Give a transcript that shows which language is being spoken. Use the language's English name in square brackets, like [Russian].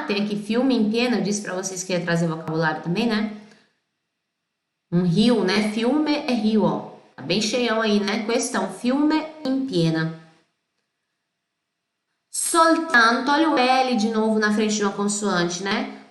[Portuguese] Tem aqui [Italian] fiume in piena, [Portuguese] eu disse pra vocês que ia trazer vocabulário também, né? Um rio, né? Fiume é rio, ó. Tá bem cheião aí, né? [Italian] Questo è un fiume in piena. [Portuguese] Soltanto, olha o L de novo na frente de uma consoante, né?